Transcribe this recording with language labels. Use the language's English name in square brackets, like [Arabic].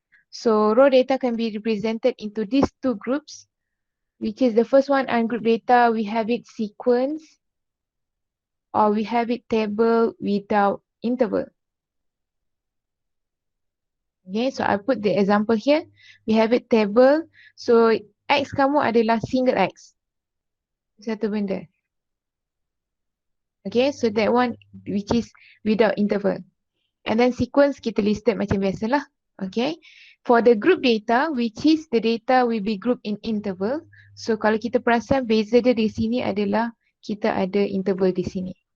[English] So raw data can be represented into these two groups, which is the first one, ungroup data, we have it sequence or we have it table without interval. Okay, so I put the example here. We have it table. [Malay] So X kamu adalah single X. Satu benda. [English] Okay, so that one which is without interval. And then sequence [Malay] kita listed macam biasalah. [English] Okay, for the group data, which is the data will be grouped in interval. [Malay] So kalau kita perasan beza dia di sini adalah kita ada interval di sini.